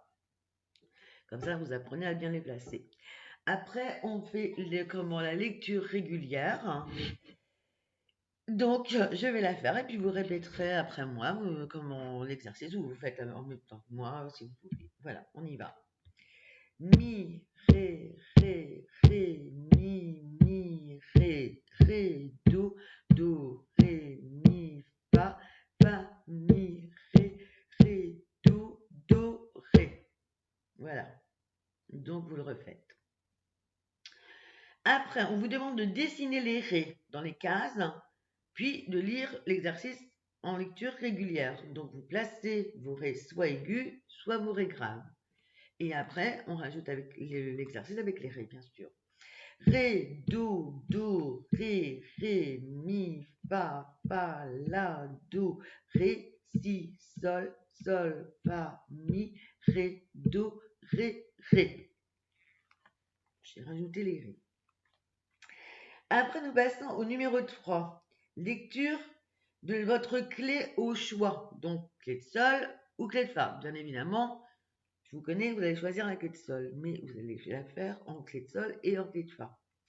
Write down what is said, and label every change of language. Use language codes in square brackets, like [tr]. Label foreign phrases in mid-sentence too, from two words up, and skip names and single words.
[fr] Comme ça, vous apprenez à bien les placer. Après, on fait la lecture régulière. Donc, je vais la faire et puis vous répéterez après moi comment l'exercice ou vous faites en même temps que moi si vous voulez. Voilà, on y va. Mi, ré, ré, ré, mi, ré, do, ré, mi, fa, mi, ré, do, ré. Voilà, donc vous le refaites. Après, on vous demande de dessiner les rés dans les cases, puis de lire l'exercice en lecture régulière. Donc vous placez vos rés soit aigus, soit vos rés graves. Et après, on rajoute avec l'exercice avec les rés, bien sûr. Ré, do, ré, mi, fa, la, do, ré, si, sol, fa, mi, ré, do, ré. J'ai rajouté les rés. Après, nous passons au numéro 3. Lecture de votre clé au choix. Donc, clé de sol ou clé de fa. Bien évidemment, je vous connais, vous allez choisir la clé de sol, mais vous allez la faire en clé de sol et en clé de fa.